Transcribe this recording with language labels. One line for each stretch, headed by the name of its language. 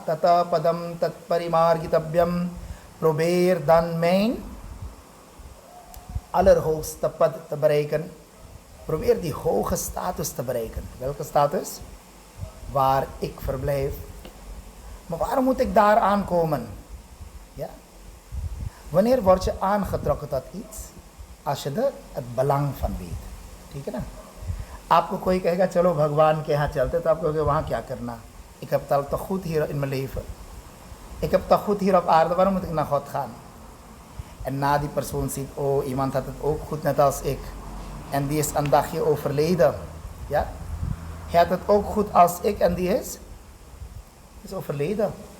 Sanskrit: Tata padam tat parimargitabhyam.
Dutch: Probeer dan mijn allerhoogste pad te bereiken. Probeer die hoge status te bereiken. Welke status? Waar ik verblijf. Maar waarom moet ik daar aankomen? Ja? Wanneer word je aangetrokken tot iets? Als je er het belang van weet.
Hindi: ठीक है ना? आपको कोई कहेगा चलो भगवान के यहाँ चलते तो आप कहोगे वहाँ क्या करना?
Dutch: Ik heb het toch goed hier in mijn leven. Ik heb het toch goed hier op aarde, waarom moet ik naar God gaan? En na die persoon ziet, oh, iemand had het ook goed net als ik. En die is een dagje overleden. Ja? Hij had het ook goed als ik en die is overleden.